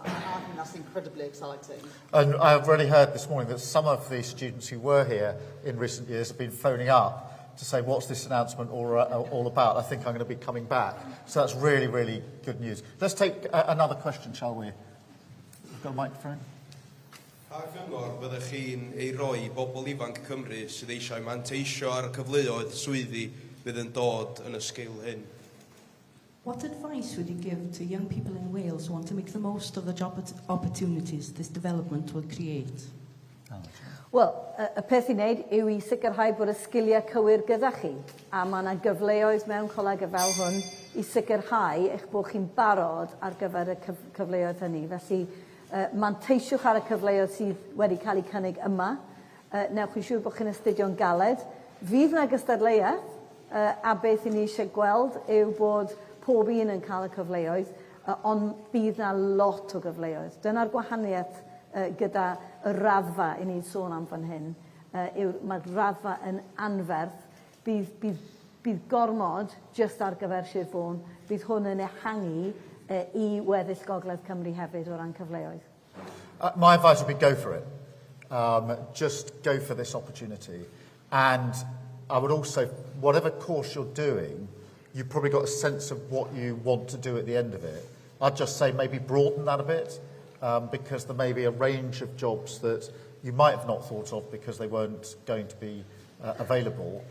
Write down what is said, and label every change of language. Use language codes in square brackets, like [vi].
[en] I think that's incredibly exciting. And I've already heard this morning that some of the students who were here in recent years have been phoning up to say, what's this announcement all about? I think I'm going to be coming back. So that's really, really good news. Let's take another question, shall we? We've got a microphone. [cy] Pa gyngor fyddech chi'n ei roi I bobl ifanc Cymru sydd eisiau manteisio ar y cyfleoedd swyddi fydd yn dod yn y sgil hyn? [en] What advice would you give to young people in Wales who want to make the most of the job opportunities this development will create? [cy] Wel, y peth I wneud yw I sicrhau bod y sgiliau cywir gyda chi, a mae yna gyfleoedd mewn coleg fel hwn I sicrhau eich bod chi'n barod ar gyfer y cyfleoedd hynny. Felly, manteisiwch ar y cyfleoedd sydd wedi cael eu cynnig yma. Newch chi'n siŵr bod chi'n astudio'n galed. Fydd yna gystadleuaeth, a beth I ni eisiau gweld yw bod pob un yn cael y cyfleoedd, ond bydd yna lot o gyfleoedd. Dyna'r gwahaniaeth gyda y raddfa I ni'n sôn am fan hyn. Mae'r raddfa yn anferth. Bydd gormod just ar gyfer Sir Fôn. Bydd hwn yn ehangu I weddill Gogledd Cymru hefyd o ran cyfleoedd. [en] My advice would be go for it. Just go for this opportunity. And I would also, whatever course you're doing, you've probably got a sense of what you want to do at the end of it. I'd just say maybe broaden that a bit, because there may be a range of jobs that you might have not thought of because they weren't going to be available.